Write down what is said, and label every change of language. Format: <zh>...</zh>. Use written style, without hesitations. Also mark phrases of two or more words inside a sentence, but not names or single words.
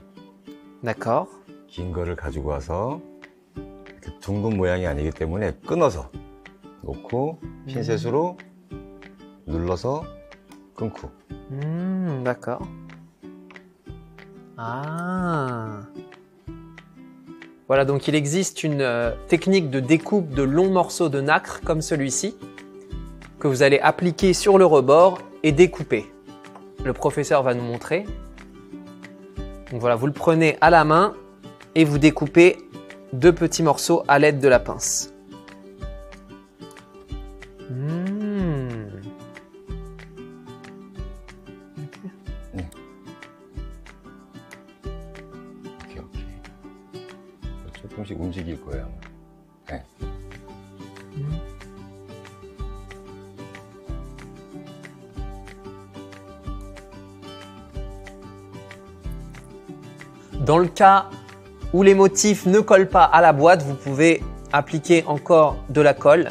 <fr>D'accord.</fr> <ko>긴 거를 가지고 와서 이렇게 둥근 모양이 아니기 때문에 끊어서 놓고 핀셋으로 눌러서 끊고.</ko> <fr>D'accord. Ah. Voilà, donc il existe une technique de découpe de longs morceaux de nacre comme celui-ci que vous allez appliquer sur le rebord et découper. Le professeur va nous montrer. Donc voilà, vous le prenez à la main et vous découpez 2 petits morceaux à l'aide de la pince.</fr> <ko>조금씩 움직일 거예요. 네.</ko> <fr>Dans le cas où les motifs ne collent pas à la boîte, vous pouvez appliquer encore de la colle.</fr>